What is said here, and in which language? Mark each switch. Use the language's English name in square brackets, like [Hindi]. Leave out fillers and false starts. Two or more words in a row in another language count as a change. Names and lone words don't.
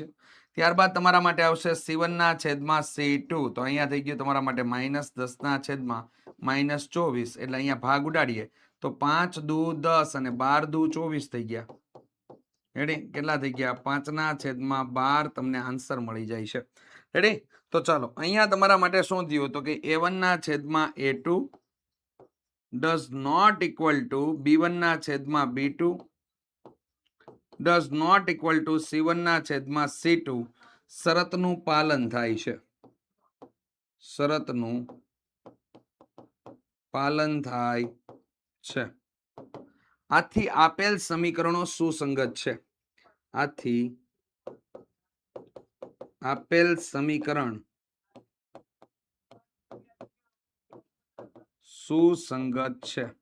[Gujarati] ત્યારબાદ તમારા માટે આવશે C1 ના છેદમાં C2 તો અહીંયા થઈ ગયું તમારા માટે -10 ના છેદમાં -24 એટલે અહીંયા ભાગ ઉડાડીએ તો 5 દુ 10 અને 12 દુ 24 થઈ ગયા. રેડી? કેટલા થઈ ગયા 5 ના છેદમાં 12 તમને આન્સર મળી જાય છે. રેડી? તો ચાલો અહીંયા તમારા માટે શું થયું તો કે A1 ના છેદમાં A2 [English] does not equal to [Gujarati] B1 ના છેદમાં B2 [English] does not equal to [Gujarati] C1 ના છેદમાં C2 શરતનું પાલન થાય છે. શરતનું પાલન થાય છે. આથી આપેલ સમીકરણો સુસંગત છે. આથી આપેલ સમીકરણ સુસંગત છે.